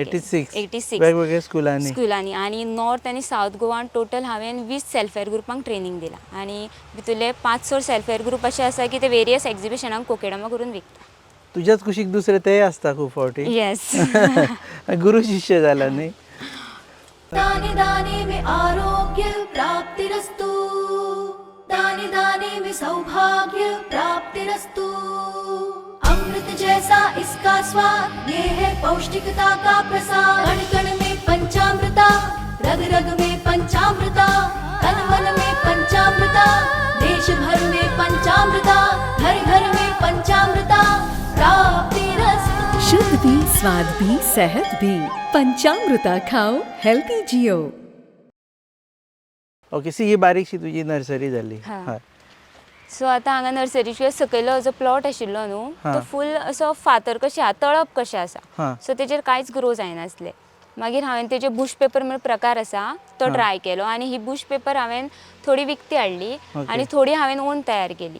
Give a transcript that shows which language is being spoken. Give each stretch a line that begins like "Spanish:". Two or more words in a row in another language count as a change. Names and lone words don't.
Konkani: 86 वेगवेगळ्या स्कुलांनी आनी नॉर्थ आनी सावथ गोवान टोटल हांवें 20
English: self help
Konkani: ग्रुपांक ट्रेनिंग दिलां आनी भितरले 5-6
English: self help group
Konkani: अशे आसा की ते वेरियस एक्झिबिशनांक कोकेडमा करून विकता. तुझ्याच कुशीक दुसरे ते असता खूप फावटी. येस. गुरु शिष्य जाला न्ही.
Hindi: दाने दाने में आरोग्य प्राप्तिरस्तु, दाने दाने में सौभाग्य प्राप्तिरस्तु. अमृत जैसा इसका स्वाद, ये है पौष्टिकता का प्रसाद. कण कण में पंचामृता, रग रग में पंचामृता, तन मन में पंचामृता, देश भर में पंचामृता, घर घर में पंचामृता प्राप्तिरस्तु. शुद्ध भी, स्वाद भी, सेहत भी. पंचामृता खाओ, हेल्थी जियो.
English: okay, see
Konkani: ही बारीकशी तुझी नर्सरी जाली. हा. हय. सो आतां हांगा नर्सरीशिवाय सकयलो जो प्लॉट आशिल्लो न्हू तो फूल असो फातर कशें आसा, तळप कशें आसा. हा. सो तेजेर कांयच ग्रो जायनासलें. मागीर हांवें तेजे
English: bush pepper
Konkani: म्हणून प्रकार आसा तो ट्राय केलो आनी ही
English: bush pepper
Konkani: हांवें थोडी विकती हाडली आनी थोडी हांवें ओन तयार केली.